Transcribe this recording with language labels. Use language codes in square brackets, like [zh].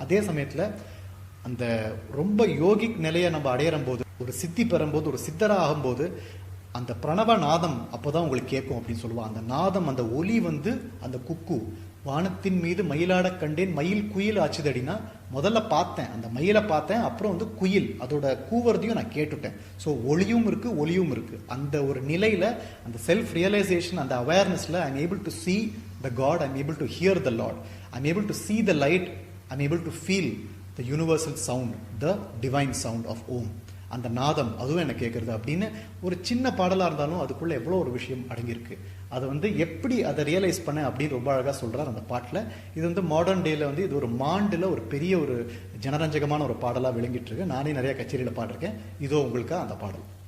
[ta] அதே சமயத்தில் அந்த ரொம்ப யோகிக் நிலையை நம்ம அடையிறம் போது, ஒரு சித்தி பெறும்போது, ஒரு சித்தராக ஆகும்போது அந்த பிரணவ நாதம் அப்போதான் உங்களுக்கு கேட்கும் அப்படின்னு சொல்லுவாங்க. அந்த நாதம், அந்த ஒலி வந்து அந்த குக்கு வானத்தின் மீது மயிலாட கண்டேன் மயில் குயில் ஆச்சுதடினா முதல்ல பார்த்தேன், அந்த மயிலை பார்த்தேன், அப்புறம் வந்து குயில் அதோட கூவறதையும் நான் கேட்டுட்டேன். ஸோ ஒளியும் இருக்கு ஒலியும் இருக்கு. அந்த ஒரு நிலையில [en] அந்த self realization, அந்த அவேர்னஸ்ல I am able to see the God, I am able to hear the Lord, I am able to see the light, I am able to feel the universal sound, the divine sound of Om. [ta] அந்த நாதம் அதுவும் எனக்கு கேட்கறது அப்படின்னு ஒரு சின்ன பாடலாக இருந்தாலும் அதுக்குள்ள எவ்வளோ ஒரு விஷயம் அடங்கியிருக்கு. அதை வந்து எப்படி அதை ரியலைஸ் பண்ண அப்படின்னு ரொம்ப அழகாக சொல்கிறார் அந்த பாட்டில். இது வந்து மாடர்ன் டேல வந்து இது ஒரு மாண்டில் ஒரு பெரிய ஒரு ஜனரஞ்சகமான ஒரு பாடலாக விளங்கிட்டு இருக்கு. நானே நிறைய கச்சேரியில் பாடிருக்கேன். இதோ உங்களுக்கு அந்த பாடல்.